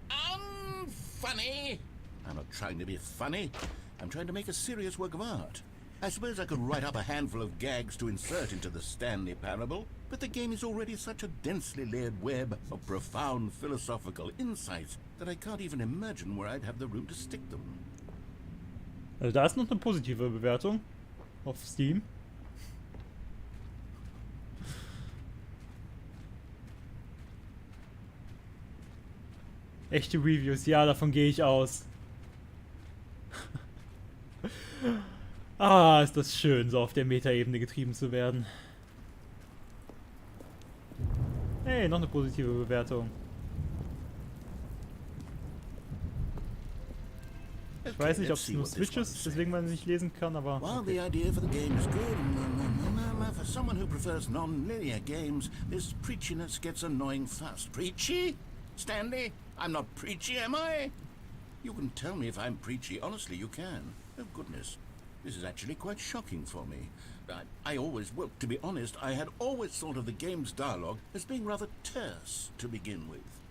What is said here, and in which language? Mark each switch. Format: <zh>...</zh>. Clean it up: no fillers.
<en>Unfunny! I'm not trying to be funny. I'm trying to make a serious work of art. I suppose I could write up a handful of gags to insert into the Stanley Parable, but the game is already such a densely layered web of profound philosophical insights that I can't even imagine where I'd have the room to stick them.</en> <de>Also da ist noch eine positive Bewertung auf Steam. Echte Reviews, ja, davon gehe ich aus. Ah, ist das schön, so auf der Metaebene getrieben zu werden. Hey, noch eine positive Bewertung. Ich weiß nicht, ob es nur Switch ist, deswegen man nicht lesen kann, aber...</de> <en>While</en> <de>Okay.</de> <en>the idea for the game is good, for someone who prefers non-linear games, this preachiness gets annoying fast. Preachy? Stanley? I'm not preachy, am I? You can tell me if I'm preachy. Honestly, you can. Oh, goodness. This is actually quite shocking for me. Well, to be honest, I had always thought of the game's dialogue as being rather terse to begin with.</en>